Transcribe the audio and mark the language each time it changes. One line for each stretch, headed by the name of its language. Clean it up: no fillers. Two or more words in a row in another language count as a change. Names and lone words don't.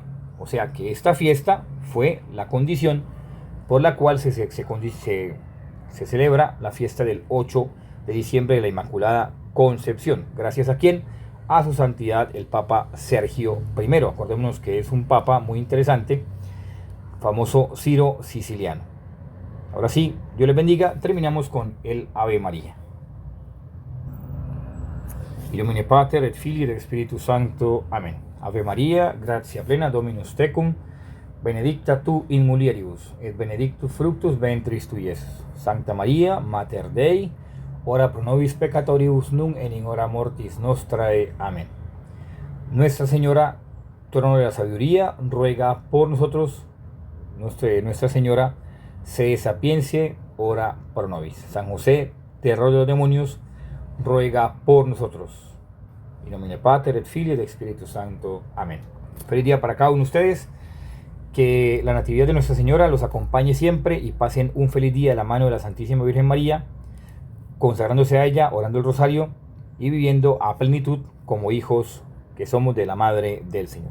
Spanish: O sea que esta fiesta fue la condición por la cual se celebra la fiesta del 8 de diciembre de la Inmaculada Concepción. ¿Gracias a quién? A su santidad el Papa Sergio I. Acordémonos que es un papa muy interesante, famoso Ciro Siciliano. Ahora sí, Dios les bendiga. Terminamos con el Ave María.
Latin: In nomine Pater et Filii et Spiritus Sancto.
Spanish: Amén.
Latin: Ave Maria, gratia plena, Dominus tecum, benedicta tu in mulieribus, et benedictus fructus ventris tui, Iesus. Sancta Maria, Mater Dei, ora pro nobis peccatoribus, nunc et in hora mortis nostrae.
Spanish: Amén. Nuestra Señora, trono de la sabiduría, ruega por nosotros. Nuestra Señora,
Latin: se sapiencie, ora pro nobis.
Spanish: San José, terror de los demonios, ruega por nosotros.
Latin: In nomine Pater et Filii et Spiritus Sancto.
Spanish: Amén. Feliz día para cada uno de ustedes. Que la Natividad de Nuestra Señora los acompañe siempre y pasen un feliz día de la mano de la Santísima Virgen María, consagrándose a ella, orando el rosario y viviendo a plenitud como hijos que somos de la Madre del Señor.